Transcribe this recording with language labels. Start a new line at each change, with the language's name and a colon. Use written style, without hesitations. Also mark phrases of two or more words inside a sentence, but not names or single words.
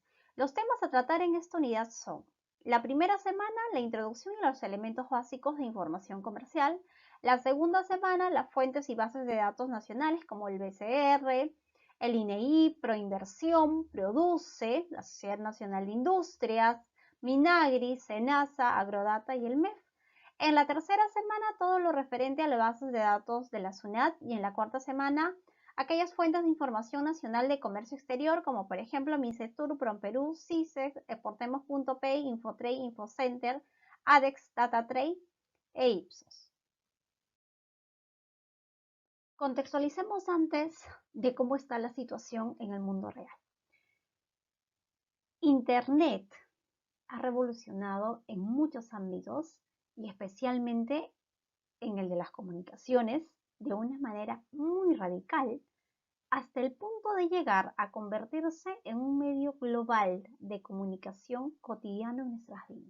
Spanish: Los temas a tratar en esta unidad son: la primera semana, la introducción a los elementos básicos de información comercial; la segunda semana, las fuentes y bases de datos nacionales como el BCR, el INEI, Proinversión, Produce, la Sociedad Nacional de Industrias, Minagri, Senasa, Agrodata y el MEF. En la tercera semana, todo lo referente a las bases de datos de la SUNAT, y en la cuarta semana, aquellas fuentes de información nacional de comercio exterior, como por ejemplo Mincetur, Promperú, CISEX, Exportemos.pay, Infotrade, Infocenter, ADEX, DataTrade e Ipsos. Contextualicemos antes de cómo está la situación en el mundo real. Internet ha revolucionado en muchos ámbitos y especialmente en el de las comunicaciones de una manera muy radical, hasta el punto de llegar a convertirse en un medio global de comunicación cotidiano en nuestras vidas.